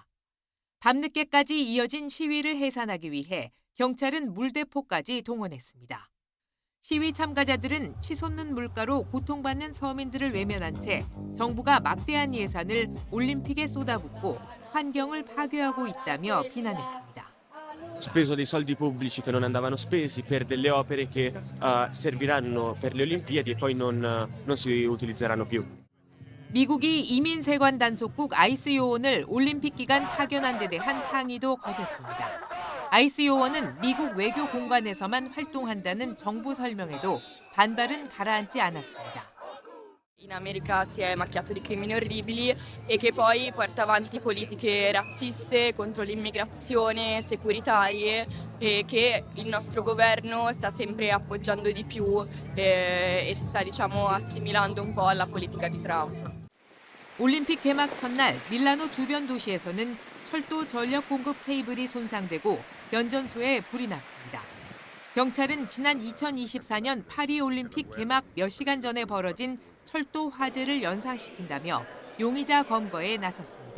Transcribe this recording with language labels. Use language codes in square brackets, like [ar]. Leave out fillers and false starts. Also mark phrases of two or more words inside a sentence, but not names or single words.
[ko] 밤늦게까지 이어진 시위를 해산하기 위해 경찰은 물대포까지 동원했습니다. 시위 참가자들은 치솟는 물가로 고통받는 서민들을 외면한 채 정부가 막대한 예산을 올림픽에 쏟아붓고 환경을 파괴하고 있다며 비난했습니다. [it] speso dei soldi pubblici che non andavano spesi per delle opere che serviranno per le Olimpiadi e poi non si utilizzeranno più. [ko] 미국이 이민세관 단속국 아이스 요원을 올림픽 기간 파견한 데 대한 항의도 거셌습니다. 아이스 요원은 미국 외교 공간에서만 활동한다는 정부 설명에도 반발은 가라앉지 않았습니다. [it] In America si è macchiato di crimini orribili e che poi porta avanti politiche razziste contro l'immigrazione, securitarie e che il nostro governo sta sempre appoggiando di più e si sta assimilando un po' alla politica di Trump. [ko] 올림픽 개막 첫날 밀라노 주변 도시에서는 철도 전력 공급 케이블이 손상되고 변전소에 불이 났습니다. 경찰은 지난 2024년 파리 올림픽 개막 몇 시간 전에 벌어진 철도 화재를 연상시킨다며 용의자 검거에 나섰습니다.